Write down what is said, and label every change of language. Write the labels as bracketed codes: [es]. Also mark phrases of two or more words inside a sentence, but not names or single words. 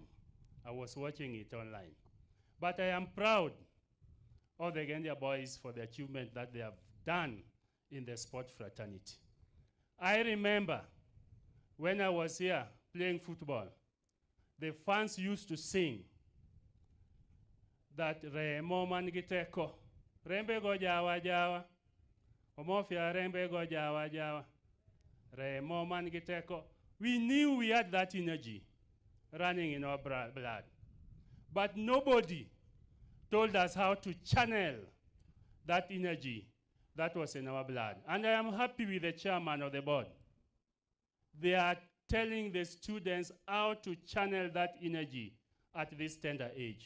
[en] I was watching it online. But I am proud of the Gendia boys for the achievement that they have done in the sport fraternity. I remember when I was here playing football, the fans used to sing that [luo] Remo Mangiteko, Rembe go Jawa Jawa, Omofia Rembe go Jawa Jawa, Remo Mangiteko. [en] We knew we had that energy running in our blood. But nobody told us how to channel that energy that was in our blood. And I am happy with the chairman of the board. They are telling the students how to channel that energy at this tender age.